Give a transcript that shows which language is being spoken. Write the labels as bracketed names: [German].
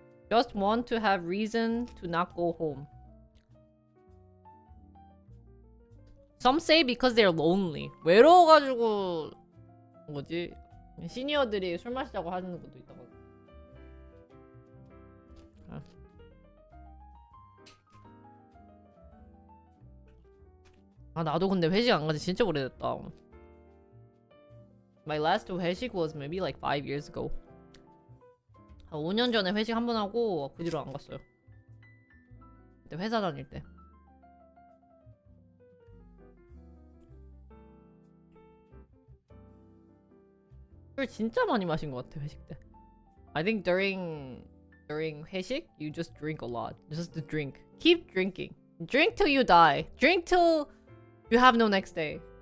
[English] Just want to have reason to not go home. Some say because they're lonely. [Korean] 외로워가지고 뭐지? 시니어들이 술 마시자고 하는 것도 있다고. 나도 근데 회식 안 간지 진짜 오래됐다. [English] My last 회식 was maybe like 5 years ago. [Korean] 5년 전에 회식 한 번 하고 그 뒤로 안 갔어요. 그때 회사 다닐 때. 술 진짜 많이 마신 것 같아 회식 때. [English] I think during 회식 you just drink a lot. Just to drink. Keep drinking. Drink till you die. Drink till you have no next day.